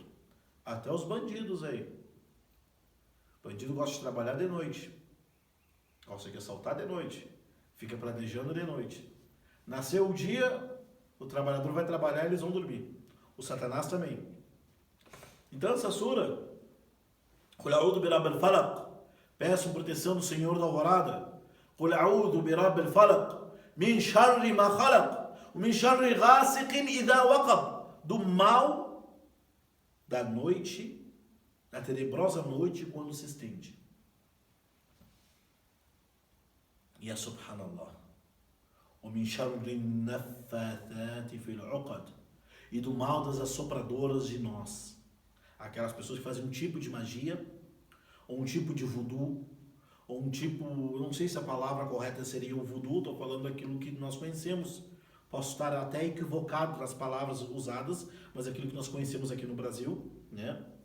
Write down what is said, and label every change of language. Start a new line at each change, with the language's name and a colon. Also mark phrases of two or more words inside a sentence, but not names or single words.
Portuguese: Até os bandidos aí. O bandido gosta de trabalhar de noite. Gosta de assaltar de noite. Fica planejando de noite. Nasceu o dia, o trabalhador vai trabalhar e eles vão dormir. O Satanás também. Então essa sura,
Arabic: قل أعوذ برب الفلق,
Portuguese: peço proteção do Senhor da alvorada.
Arabic: قل أعوذ برب الفلق من شر ما خلق من شر غاسق إذا وقب,
Portuguese: do mal da noite, da tenebrosa noite quando se estende.
Arabic: يا سبحان الله. ومن شر النفاثات في العقد,
Portuguese: e do mal das assopradoras de nós, aquelas pessoas que fazem um tipo de magia, ou um tipo de voodoo, ou um tipo, eu não sei se a palavra correta seria o voodoo, estou falando daquilo que nós conhecemos, posso estar até equivocado nas palavras usadas, mas aquilo que nós conhecemos aqui no Brasil, né?